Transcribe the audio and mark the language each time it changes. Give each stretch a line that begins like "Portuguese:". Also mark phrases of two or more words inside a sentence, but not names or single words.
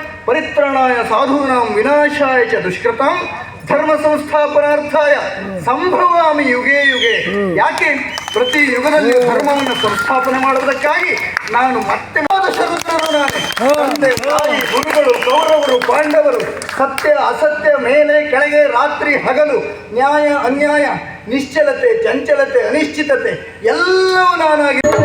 Sanskrit: ಪರಿತ್ರಾಣಾಯ ಸಾಧೂನಾಂ ವಿನಾಶಾಯ ಚ ದುಷ್ಕೃತಾಂ ಧರ್ಮ ಸಂಸ್ಥಾಪನಾರ್ಥಾಯ ಸಂಭವಾಮಿ ಯುಗೇ ಯುಗೆ.
Kannada: ಯಾಕೆ ಪ್ರತಿ ಯುಗದಲ್ಲಿ ಧರ್ಮವನ್ನು ಸಂಸ್ಥಾಪನೆ ಮಾಡುವುದಕ್ಕಾಗಿ ನಾನು ಮತ್ತೆ ಶರುದ್ರರು ನಾನೇ. ತಂದೆ ತಾಯಿ ಗುರುಗಳು ಕೌರವರು ಪಾಂಡವರು, ಸತ್ಯ ಅಸತ್ಯ ಮೇಲೆ ಕೆಳಗೆ ರಾತ್ರಿ ಹಗಲು, ನ್ಯಾಯ ಅನ್ಯಾಯ, ನಿಶ್ಚಲತೆ ಚಂಚಲತೆ ಅನಿಶ್ಚಿತತೆ ಎಲ್ಲವೂ ನಾನಾಗಿ